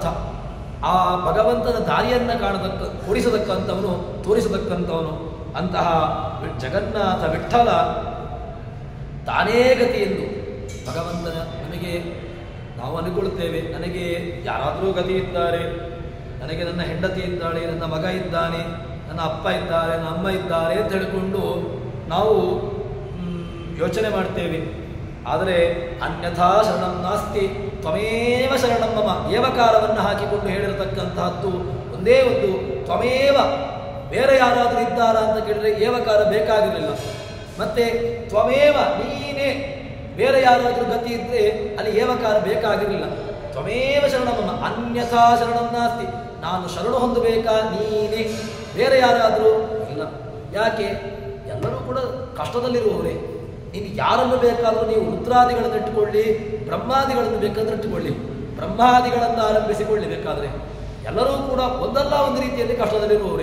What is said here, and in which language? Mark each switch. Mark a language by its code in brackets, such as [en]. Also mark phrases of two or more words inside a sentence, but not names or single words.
[kn] ಆ ಭಗವಂತನ ದಾರಿಯನ್ನು ತೋರಿಸತಕ್ಕಂಥವನು ಅಂತಹ ಜಗನ್ನಾಥ ವಿಠ್ಠಲ ತಾನೇ ಗತಿ ಎಂದು ಭಗವಂತನ ನಮಗೆ ನಾವು ಅನುಕೊಳ್ಳುತ್ತೇವೆ. ನನಗೆ ಯಾರಾದರೂ ಗತಿ ಇದ್ದಾರೆ, ನನಗೆ ನನ್ನ ಹೆಂಡತಿ ಇದ್ದಾಳೆ, ನನ್ನ ಮಗ ಇದ್ದಾನೆ, ನನ್ನ ಅಪ್ಪ ಇದ್ದಾರೆ, ನನ್ನ ಅಮ್ಮ ಇದ್ದಾರೆ ಅಂತ ಹೇಳಿಕೊಂಡು ನಾವು ಯೋಚನೆ ಮಾಡ್ತೇವೆ. ಆದರೆ [sa] ಅನ್ಯಥಾ ಶರಣಂ ನಾಸ್ತಿ ತ್ವಮೇವ ಶರಣಂ ಮಮ [kn] ಏವಕಾರವನ್ನು ಹಾಕಿಕೊಂಡು ಹೇಳಿರತಕ್ಕಂತಹದ್ದು ಒಂದೇ ಒಂದು ತ್ವಮೇವ. ಬೇರೆ ಯಾರಾದರೂ ಇದ್ದಾರಾ ಅಂತ ಕೇಳಿದ್ರೆ ಏವಕಾರ ಬೇಕಾಗಿರಲಿಲ್ಲ. ಮತ್ತೆ ತ್ವಮೇವ ನೀನೇ, ಬೇರೆ ಯಾರಾದರೂ ಗತಿ ಇದ್ದರೆ ಅಲ್ಲಿ ಏವಕಾರ ಬೇಕಾಗಿರಲಿಲ್ಲ. [sa] ತ್ವಮೇವ ಶರಣಂ ಮಮ ಅನ್ಯಥಾ ಶರಣಂ ನಾಸ್ತಿ, [kn] ನಾನು ಶರಣು ಹೊಂದಬೇಕಾ ನೀನೇ, ಬೇರೆ ಯಾರಾದರೂ ಇಲ್ಲ. ಯಾಕೆ? ಎಲ್ಲರೂ ಕೂಡ ಕಷ್ಟದಲ್ಲಿರುವವರೇ. ನೀನು ಯಾರನ್ನು ಬೇಕಾದರೂ ನೀವು ರುದ್ರಾದಿಗಳನ್ನು ಇಟ್ಟುಕೊಳ್ಳಿ, ಬ್ರಹ್ಮಾದಿಗಳನ್ನು ಬೇಕಾದ್ರೆ ಇಟ್ಟುಕೊಳ್ಳಿ, ಬ್ರಹ್ಮಾದಿಗಳನ್ನು ಆರಂಭಿಸಿಕೊಳ್ಳಿ ಬೇಕಾದರೆ. ಎಲ್ಲರೂ ಕೂಡ ಒಂದಲ್ಲ ಒಂದು ರೀತಿಯಲ್ಲಿ ಕಷ್ಟದಲ್ಲಿರುವವರೇ.